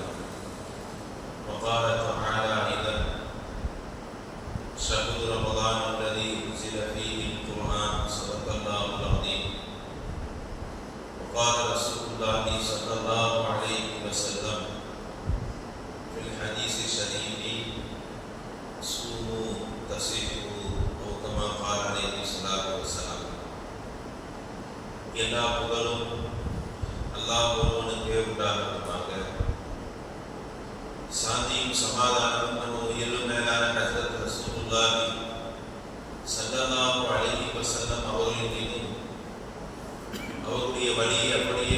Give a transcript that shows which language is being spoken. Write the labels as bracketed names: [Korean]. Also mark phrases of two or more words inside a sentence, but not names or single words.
[Arabic] وقال تعالى أيضا شهر رمضان الذي أنزل فيه القرآن صدق الله العظيم. وقال رسول الله صلى الله عليه وسلم في الحديث الشريف صوموا تصيحوا أو كما قال عليه الصلاة والسلام. [Tamil] எல்லா புகழும் அல்லாஹ் ஒருவனுக்கே உண்டாகட்டுமாக. சாந்தியும் சமாதானமும் நம்ம உயிரிலும் மேலான ஹஜ்ரத் [Arabic] رسول الله صلى الله عليه وسلم [Tamil] அவர்களின் மீதும் அவருடைய வழியை அப்படியே